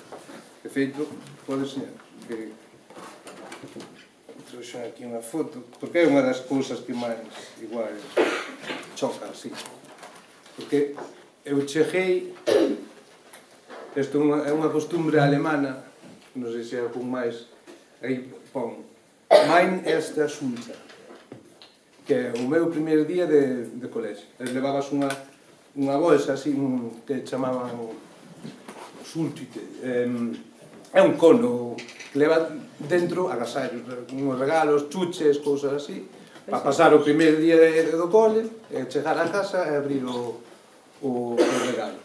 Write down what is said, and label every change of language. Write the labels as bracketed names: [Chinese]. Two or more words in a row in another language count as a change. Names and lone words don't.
[Galician] De feito, pode ser que trouxen aquí unha foto, porque é unha das cousas que máis igual choca, así. Porque eu cheguei, isto é unha costumbre alemana, non sei se é algún máis, aí pon, [German] mein erste Schultag, [Galician] que é o meu primeiro día de colexio. Levabas unha bolsa así que chamaban Schultüte. É un cono que leva dentro agasallos, uns regalos, chuches, cousas así, para pasar o primeiro día do cole, chegar a casa e abrir o regalo.